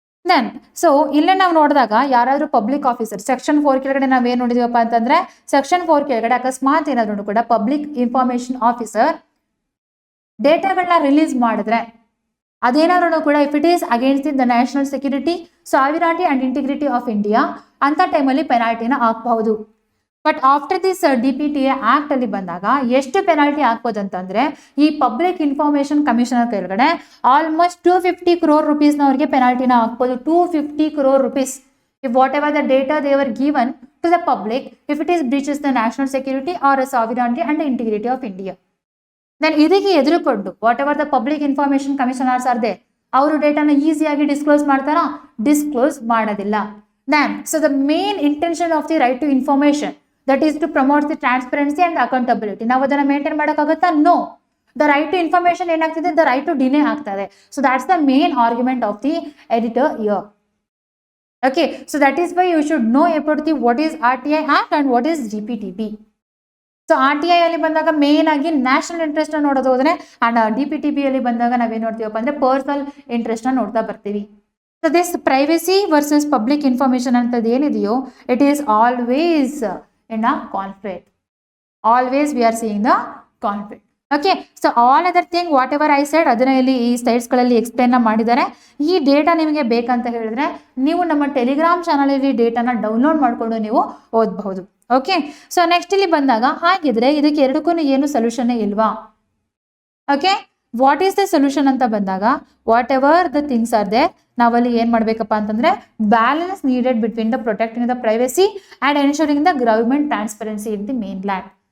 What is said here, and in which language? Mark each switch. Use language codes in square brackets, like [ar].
[kn] Then so ಇಲ್ಲೇ ನಾವು ನೋಡಿದಾಗ ಯಾರಾದರೂ ಪಬ್ಲಿಕ್ ಆಫೀಸರ್ ಸೆಕ್ಷನ್ 4 ಕೆಳಗಡೆ ನಾವೇನು ನೋಡಿದೀವಪ್ಪ ಅಂತಂದ್ರೆ ಸೆಕ್ಷನ್ 4 ಕೆಳಗಡೆ ಅಕಸ್ಮಾತ್ ಏನಾದ್ರೂ ಕೂಡ ಪಬ್ಲಿಕ್ ಇನ್ಫಾರ್ಮೇಶನ್ ಆಫೀಸರ್ ಡೇಟಾಗಳನ್ನ ರಿಲೀಸ್ ಮಾಡಿದ್ರೆ ಅದೇನಾದ್ರೂ ಕೂಡ [en] if it is against the national security, sovereignty and integrity of India [kn] ಅಂತ ಟೈಮಲ್ಲಿ ಪೆನಾಲ್ಟಿನ ಹಾಕಬಹುದು. [en] but after this [kn] DPTA act ಅಲ್ಲಿ ಬಂದಾಗ ಎಷ್ಟು ಪೆನಾಲ್ಟಿ ಹಾಕ್ಬೋದು ಅಂತಂದ್ರೆ ಈ ಪಬ್ಲಿಕ್ ಇನ್ಫಾರ್ಮೇಶನ್ ಕಮಿಷನರ್ ಕೆಳಗಡೆ ಆಲ್ಮೋಸ್ಟ್ 250 crore rupees ಅವ್ರಿಗೆ ಪೆನಾಲ್ಟಿನ ಹಾಕ್ಬೋದು. [en] 250 crore rupees if whatever the data they were given to the public if it is breaches the national security or a sovereignty and the integrity of India. [kn] Then ಇದಕ್ಕೆ ಎದುರುಕೊಂಡು [en] whatever the public information commissioners are they, [kn] ಅವರು ಡೇಟಾನ ಈಸಿಯಾಗಿ disclose ಮಾಡ್ತಾರಾ, disclose ಮಾಡೋದಿಲ್ಲ. [en] Then so the main intention of the right to information that is to promote the transparency and accountability. [kn] ನಾವು ಅದನ್ನ maintain ಮಾಡೋಕ್ಕಾಗುತ್ತಾ? No. The right to information ಏನಾಗ್ತಿದೆ, the right to ಡಿನೇ ಆಗ್ತದೆ. [en] So that's the main argument of the editorial. Okay, so that is why you should know about the what is RTI act and what is DPTP. [kn] So RTI ಅಲ್ಲಿ ಬಂದಾಗ main ಆಗಿ national interest ನೋಡೋದು ಹೋದ್ರೆ and DPTP ಅಲ್ಲಿ ಬಂದಾಗ ನಾವೇನ್ ನೋಡ್ತೀವಪ್ಪ ಅಂದ್ರೆ personal interest ನೋಡ್ತಾ ಬರ್ತೀವಿ. [en] so this privacy versus public information [kn] ಅಂತದ್ದು ಏನಿದೆಯೋ [en] It is always in a conflict. Always we are seeing the conflict. Okay, so all other thing whatever I said [kn] ಅದನ್ನ ಇಲ್ಲಿ ಈ ಸ್ಲೈಡ್ಸ್ ಗಳಲ್ಲಿ ಎಕ್ಸ್ಪ್ಲೇನ್ ಮಾಡಿದ್ದಾರೆ. ಈ ಡೇಟಾ ನಿಮಗೆ ಬೇಕಂತ ಹೇಳಿದ್ರೆ ನೀವು ನಮ್ಮ ಟೆಲಿಗ್ರಾಮ್ ಚಾನಲ್ ಅಲ್ಲಿ ಡೇಟಾನ ಡೌನ್ಲೋಡ್ ಮಾಡ್ಕೊಂಡು ನೀವು ಓದಬಹುದು. ಓಕೆ, ಸೊ ನೆಕ್ಸ್ಟ್ ಇಲ್ಲಿ ಬಂದಾಗ ಹಾಗಿದ್ರೆ ಇದಕ್ಕೆ ಎರಡಕ್ಕೂ ಏನು ಸೊಲ್ಯೂಷನ್ ಇಲ್ವಾ? [en] okay, what is the solution ಅಂತ ಬಂದಾಗ whatever the things are there, [kn] ನಾವಲ್ಲಿ ಏನು ಮಾಡಬೇಕಪ್ಪ ಅಂತಂದ್ರೆ [en] Balance needed between the protecting the privacy and ensuring the government transparency in the mainland.